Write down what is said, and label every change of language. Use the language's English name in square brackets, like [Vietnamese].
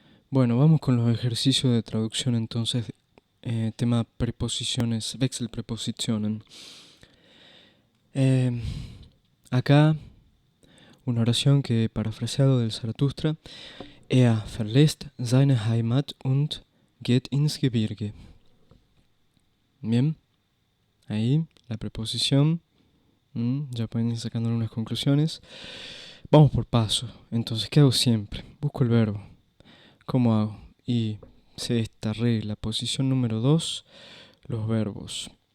[Spanish] Bueno, vamos con los ejercicios de traducción entonces. Tema preposiciones, Wechselprepositionen. Acá una oración que parafraseado del Zaratustra. [German] Er verlässt seine Heimat und geht ins Gebirge. [Spanish] Bien, ahí la preposición. Ya pueden ir sacando algunas conclusiones. Vamos por paso. Entonces, ¿qué hago siempre? Busco el verbo. ¿Cómo hago? Y sé esta regla. Posición número 2, los verbos.